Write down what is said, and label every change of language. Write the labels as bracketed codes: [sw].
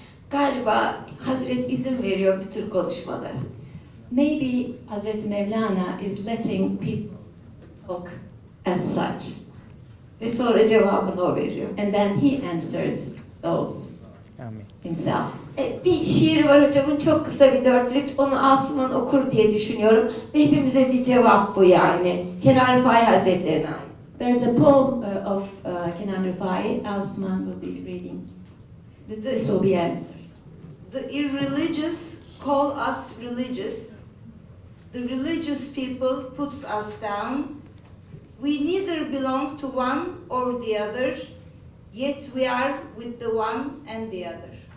[tr] Galiba Hazret izin veriyor bir tür konuşmalara. [en] Maybe Hazrat Mevlana is letting people talk as such. [tr] Ve sonra cevabını o veriyor. [en] And then he answers those [tr] Amin. [en] himself. [tr] Bir şiir var hocamın, çok kısa bir dörtlük. Onu Asuman okur diye düşünüyorum. Ve hepimize bir cevap bu yani. Kenan Rifai Hazretleri'ne ait. [en] There's a poem of Kenan Rifai. Osman will be reading. This will be answered. The irreligious call us religious. The religious people puts us down. We neither belong to one or the other, yet we are with the one and the other.